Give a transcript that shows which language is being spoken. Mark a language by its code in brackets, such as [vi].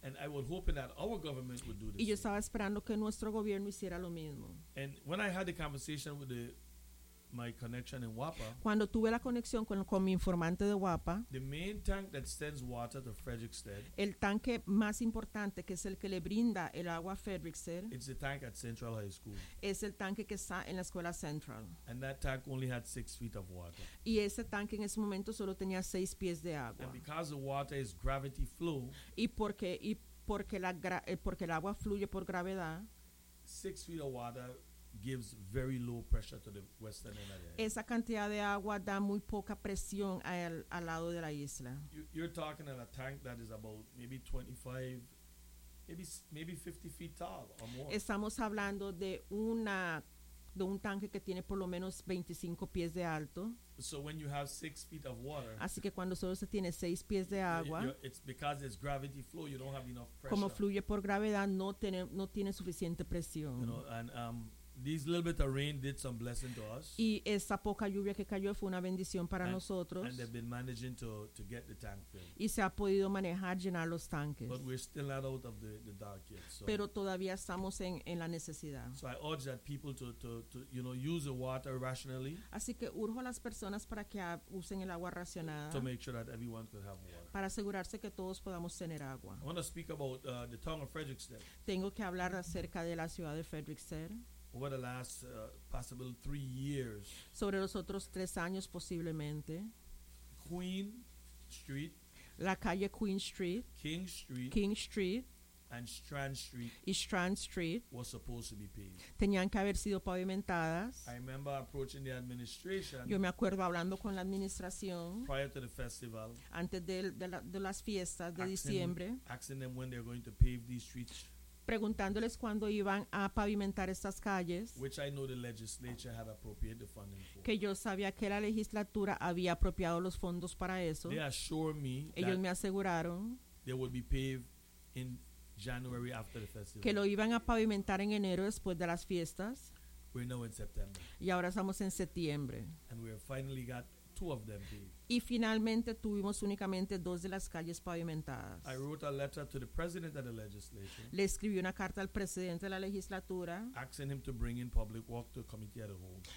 [en] And I was hoping that our government would do the [es] y yo estaba esperando que nuestro gobierno hiciera lo mismo. [en] And when I had the conversation with my connection in WAPA, [es] cuando tuve la conexión con mi informante de WAPA, [en] the main tank that sends water to Frederickstead, [es] el tanque más importante que es el que le brinda el agua a Frederickstead, [en] it's the tank at Central High School. [es] Es el tanque que está en la escuela Central. [en] And that tank only had 6 feet of water. [es] Y ese tanque en ese momento solo tenía 6 pies de agua. [en] And because the water is gravity flow, [es] y porque el agua fluye por gravedad, [en] 6 feet of water gives very low pressure to the western end of the island. [es] Esa cantidad de agua da muy poca presión al lado de la isla. [en] You're talking at a tank that is about maybe 25, maybe 50 feet tall or more. [es] Estamos hablando de un tanque que tiene por lo menos 25 pies de alto. [en] So when you have 6 feet of water, [es] así que cuando solo se tiene 6 pies de agua, [en] it's because it's gravity flow, you don't have enough pressure. [es] Como fluye por gravedad, no tiene suficiente presión. [en] You know, and this little bit of rain did some blessing to us. [es] Y esa poca lluvia que cayó fue una bendición para nosotros. [en] And they've been managing to get the tank filled. [es] Y se ha podido manejar llenar los tanques. [en] But we're still not out of the dark yet. So. [es] Pero todavía estamos en la necesidad. [en] So I urge that people to you know use the water rationally. [es] Así que urjo a las personas para que usen el agua racionada. [en] To make sure that everyone could have water. [es] Para asegurarse que todos podamos tener agua. [en] I want to speak about the town of Frederickstead. [es] Tengo que hablar acerca de la ciudad de Frederickstead. [en] Over the last possible 3 years. [es] Sobre los otros 3 años posiblemente. [en] Queen Street. [es] La calle Queen Street. [en] King Street. And Strand Street. [es] Y Strand Street. [en] Was supposed to be paved. [es] Tenían que haber sido pavimentadas. [en] I remember approaching the administration. [es] Yo me acuerdo hablando con la administración. [en] Prior to the festival. [es] Antes de las fiestas de diciembre. [en] Asking them when they're going to pave these streets. [es] Preguntándoles cuándo iban a pavimentar estas calles, [en] which I know the legislature had appropriated the funding for. [es] Que yo sabía que la legislatura había apropiado los fondos para eso. [en] They assured me [es] ellos me aseguraron [en] they would be paved in January after the festival. [es] Que lo iban a pavimentar en enero después de las fiestas. [en] We're now in September. [es] Y ahora estamos en septiembre. [en] And we have finally got two of them paved. [es] Y finalmente tuvimos únicamente 2 de las calles pavimentadas. [en] I wrote a letter to the president of the legislation. [es] Le escribí una carta al presidente de la legislatura. [en] Asking him to bring in public work to the committee at the whole.